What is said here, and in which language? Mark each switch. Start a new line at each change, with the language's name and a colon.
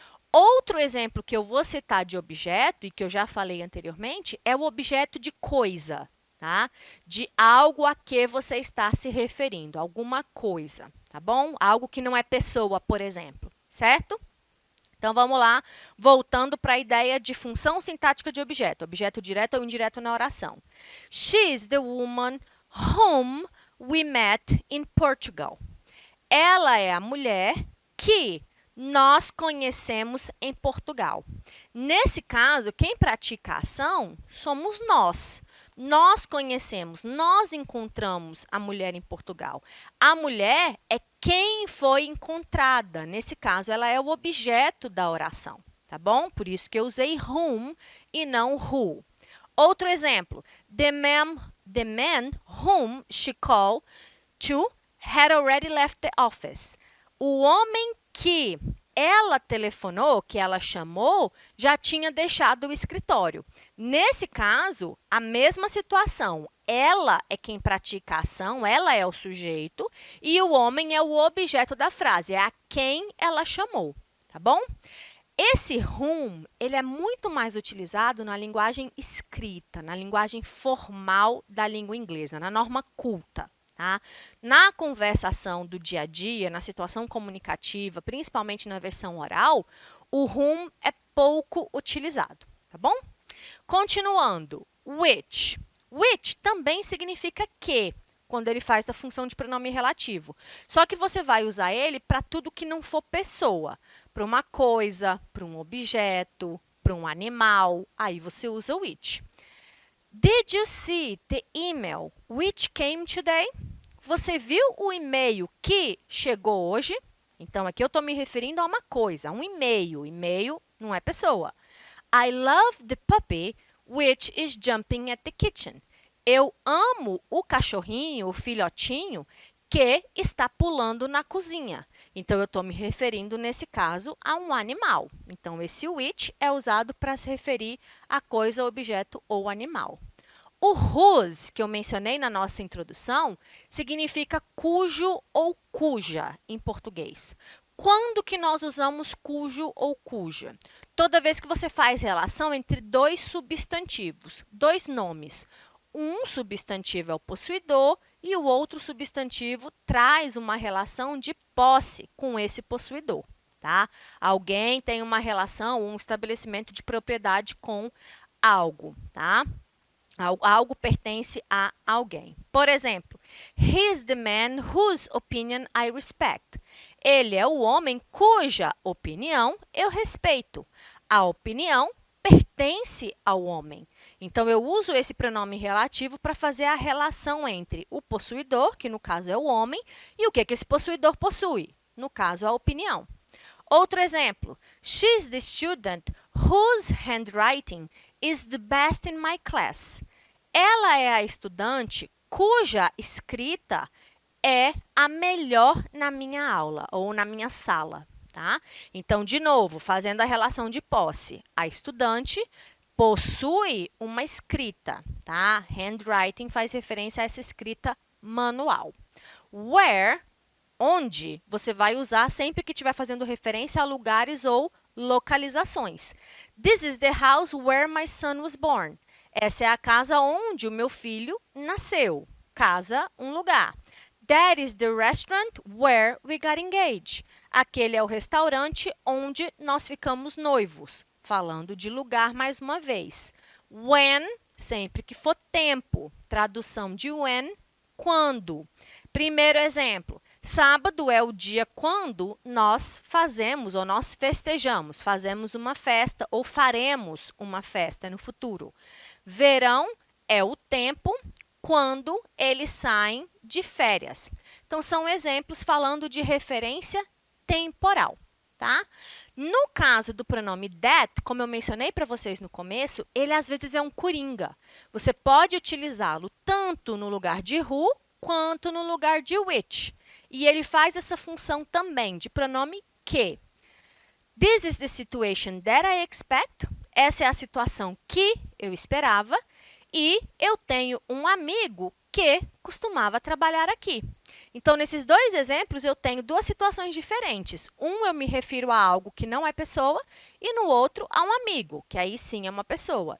Portuguese: Outro exemplo que eu vou citar de objeto, e que eu já falei anteriormente, é o objeto de coisa. Tá? De algo a que você está se referindo, alguma coisa, tá bom? Algo que não é pessoa, por exemplo, certo? Então, vamos lá, voltando para a ideia de função sintática de objeto, objeto direto ou indireto na oração.
English: She's the woman whom we met in Portugal.
Portuguese: Ela é a mulher que nós conhecemos em Portugal. Nesse caso, quem pratica a ação somos nós. Nós conhecemos, nós encontramos a mulher em Portugal. A mulher é quem foi encontrada. Nesse caso, ela é o objeto da oração, tá bom? Por isso que eu usei whom e não who. Outro exemplo.
English: The man whom she called to had already left the office.
Portuguese: O homem que ela telefonou, que ela chamou, já tinha deixado o escritório. Nesse caso, a mesma situação. Ela é quem pratica a ação, ela é o sujeito, e o homem é o objeto da frase, é a quem ela chamou, tá bom? Esse whom, ele é muito mais utilizado na linguagem escrita, na linguagem formal da língua inglesa, na norma culta. Tá? Na conversação do dia a dia, na situação comunicativa, principalmente na versão oral, o whom é pouco utilizado, tá bom? Continuando, which. Which também significa que, quando ele faz a função de pronome relativo. Só que você vai usar ele para tudo que não for pessoa, para uma coisa, para um objeto, para um animal, aí você usa o which.
English: Did you see the email which came today?
Portuguese: Você viu o e-mail que chegou hoje? Então, aqui eu estou me referindo a uma coisa, a um e-mail. E-mail não é pessoa.
English: I love the puppy which is jumping at the kitchen.
Portuguese: Eu amo o cachorrinho, o filhotinho, que está pulando na cozinha. Então, eu estou me referindo, nesse caso, a um animal. Então, esse which é usado para se referir a coisa, objeto ou animal. O whose, que eu mencionei na nossa introdução, significa cujo ou cuja em português. Quando que nós usamos cujo ou cuja? Toda vez que você faz relação entre dois substantivos, dois nomes. Um substantivo é o possuidor e o outro substantivo traz uma relação de posse com esse possuidor. Tá? Alguém tem uma relação, um estabelecimento de propriedade com algo. Tá? Algo pertence a alguém. Por exemplo,
English: he's the man whose opinion I respect.
Portuguese: Ele é o homem cuja opinião eu respeito. A opinião pertence ao homem. Então, eu uso esse pronome relativo para fazer a relação entre o possuidor, que no caso é o homem, e o que esse possuidor possui, no caso, a opinião. Outro exemplo,
English: she's the student whose handwriting is the best in my class.
Portuguese: Ela é a estudante cuja escrita é a melhor na minha aula ou na minha sala. tá? Então, de novo, fazendo a relação de posse, a estudante possui uma escrita, tá? Handwriting faz referência a essa escrita manual. Where, onde, você vai usar sempre que estiver fazendo referência a lugares ou localizações.
English: This is the house where my son was born.
Portuguese: Essa é a casa onde o meu filho nasceu. Casa, um lugar.
English: That is the restaurant where we got engaged.
Portuguese: Aquele é o restaurante onde nós ficamos noivos. Falando de lugar mais uma vez. When, sempre que for tempo. Tradução de when, quando. Primeiro exemplo. Sábado é o dia quando nós fazemos ou nós festejamos. Fazemos uma festa ou faremos uma festa no futuro. Verão é o tempo quando eles saem de férias. Então, são exemplos falando de referência temporal, tá? No caso do pronome that, como eu mencionei para vocês no começo, ele às vezes é um coringa. Você pode utilizá-lo tanto no lugar de who quanto no lugar de which. E ele faz essa função também de pronome que.
English: This is the situation that I expect.
Portuguese: Essa é a situação que eu esperava. E eu tenho um amigo que costumava trabalhar aqui. Então, nesses dois exemplos, eu tenho duas situações diferentes. Eu me refiro a algo que não é pessoa e no outro a um amigo, que aí sim é uma pessoa.